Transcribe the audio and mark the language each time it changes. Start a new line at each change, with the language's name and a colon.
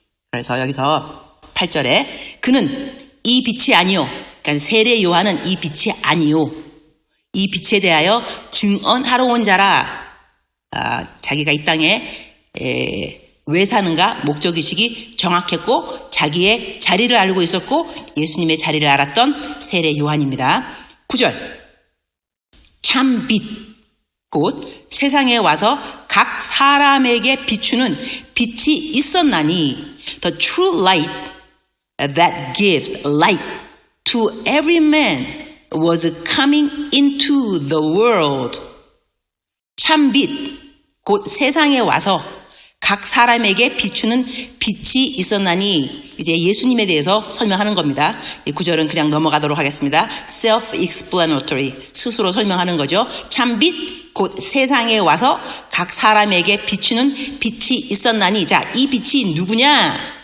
Korean: 그래서 여기서 8절에 그는 이 빛이 아니요, 그러니까 세례 요한은 이 빛이 아니요, 이 빛에 대하여 증언하러 온 자라. 자기가 이 땅에 왜 사는가 목적의식이 정확했고 자기의 자리를 알고 있었고 예수님의 자리를 알았던 세례 요한입니다. 9절, 참 빛 곧 세상에 와서 각 사람에게 비추는 빛이 있었나니,
English: the true light that gives light to every man was coming into the world.
Korean: 참 빛 곧 세상에 와서 각 사람에게 비추는 빛이 있었나니, 이제 예수님에 대해서 설명하는 겁니다. 이 구절은 그냥 넘어가도록 하겠습니다. self-explanatory, 스스로 설명하는 거죠. 참 빛 곧 세상에 와서 각 사람에게 비추는 빛이 있었나니, 자, 이 빛이 누구냐?